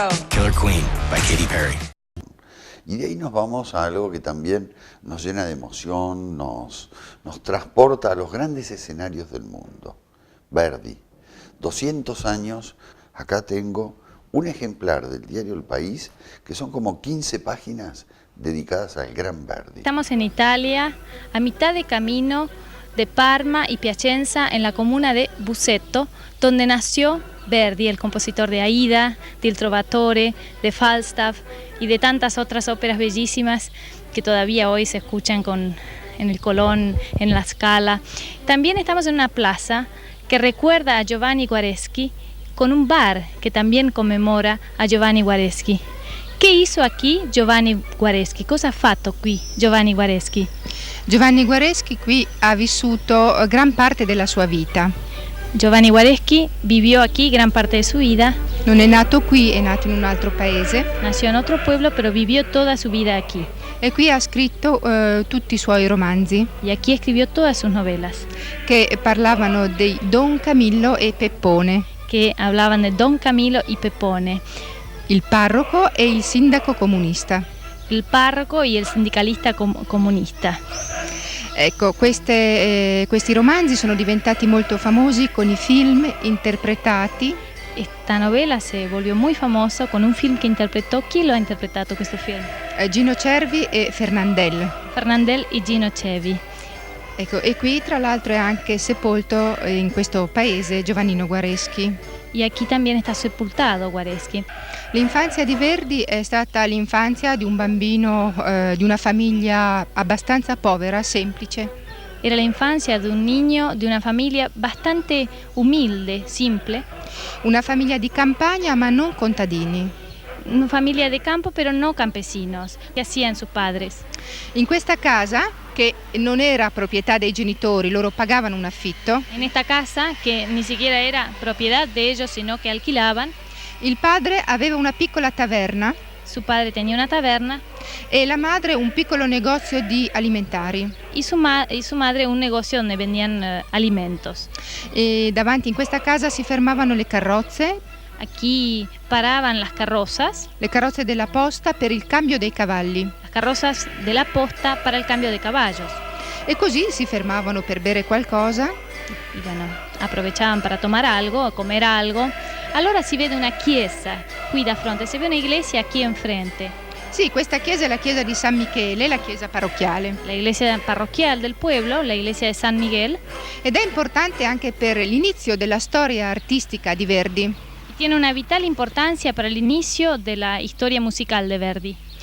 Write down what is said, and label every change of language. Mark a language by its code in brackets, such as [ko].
[en] Killer Queen by Katy Perry. [es] Y de ahí nos vamos a algo que también nos llena de emoción, nos transporta a los grandes escenarios del mundo. Verdi, 200 años, acá tengo un ejemplar del diario El País, que son como 15 páginas dedicadas al gran Verdi. Estamos en Italia, a mitad de camino de Parma y Piacenza, en la comuna de Busseto, donde nació Verdi, el compositor de Aida, del Trovatore, de Falstaff y de tantas otras óperas bellísimas que todavía hoy se escuchan en el Colón, en la Scala. También estamos en una plaza que recuerda a Giovanni Guareschi, con un bar que también conmemora a Giovanni Guareschi. Che hizo aquí Giovanni Guareschi? [it] Cosa ha fatto qui Giovanni Guareschi? Giovanni Guareschi qui ha vissuto gran parte della sua vita. [es] Giovanni Guareschi vivió aquí gran parte de su vida. [it] Non è nato qui, è nato in un altro paese. [es] Nació en otro pueblo, pero vivió toda su vida aquí. [it] E qui ha scritto tutti i suoi romanzi. [es] Y aquí escribió todas sus novelas. [it] Che parlavano di Don Camillo e Peppone. [es] Que hablaban de Don Camillo y Peppone. [it] Il parroco e il sindaco comunista. Il parroco e il sindicalista comunista. Ecco, questi romanzi sono diventati molto famosi con i film interpretati. [es] Esta novela se volvió muy famosa con un film que interpretó. ¿Quién lo ha interpretado [it] questo film? Gino Cervi e Fernandel. Fernandel e Gino Cervi. Ecco, e qui tra l'altro è anche sepolto in questo paese Giovannino Guareschi. [es] Y aquí también está sepultado Guareschi. [it] L'infanzia di Verdi è stata l'infanzia di un bambino di una famiglia abbastanza povera, semplice. [es] Era la infancia de un niño de una familia bastante humilde, simple. [it] Una famiglia di campagna ma non contadini. [es] Una familia de campo pero no campesinos. ¿Qué hacían sus padres? [it] In questa casa, che non era proprietà dei genitori, loro pagavano un affitto. [es] En esta casa, que ni siquiera era propiedad de ellos, sino que alquilaban. [it] Il padre aveva una piccola taverna. [es] Su padre tenía una taverna. [it] E la madre un piccolo negozio di alimentari. [es] Y su madre un negocio donde vendían alimentos. [it] E davanti in questa casa si fermavano le carrozze. [es] Aquí paraban las carrozas. [it] Le carrozze della posta per il cambio dei cavalli. [es] Las carrozas de la posta para el cambio de caballos. [it] E così si fermavano per bere qualcosa. [es] Y bueno, aprovechaban para tomar algo, comer algo. [it] Allora si vede una chiesa qui da fronte, [es] si vede una iglesia aquí enfrente. [it] Sì, questa chiesa è la chiesa di San Michele, la chiesa parrocchiale. [es] La iglesia parroquial del pueblo, la iglesia de San Miguel. [it] Ed è importante anche per l'inizio della storia artistica di Verdi. [es] Tiene una vital importancia para el inicio de la historia musical de Verdi.